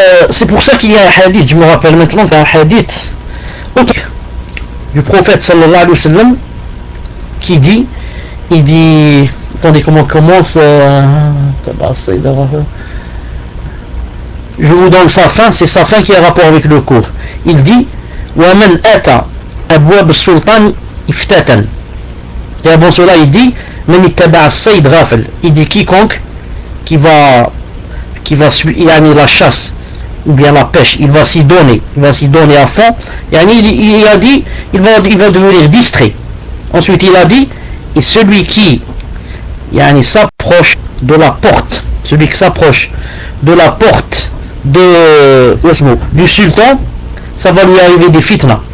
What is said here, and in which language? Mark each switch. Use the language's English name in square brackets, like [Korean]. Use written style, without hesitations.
[French] C'est pour ça qu'il y a un hadith, je me rappelle maintenant qu'il y a un hadith okay, du prophète sallallahu alayhi wa sallam qui dit, il dit, attendez comment commence, je vous donne sa fin, c'est sa fin qui a rapport avec le cours. Il dit, [Arabic] وَمَنْ أَتَى أَبْوَابَ السُّلْطَانِ اِفْتَتَنْ. [French] Et avant cela, il dit, [Arabic] مَنْ اِتَّبَعَ السَّيْدْ غَافَلْ. [French] Il dit, quiconque qui va y aller la chasse, ou bien la pêche, il va s'y donner à fond. Et il va devenir distrait. Ensuite, il a dit, et celui qui s'approche de la porte, celui qui s'approche de la porte du sultan, ça va lui arriver des fitnas.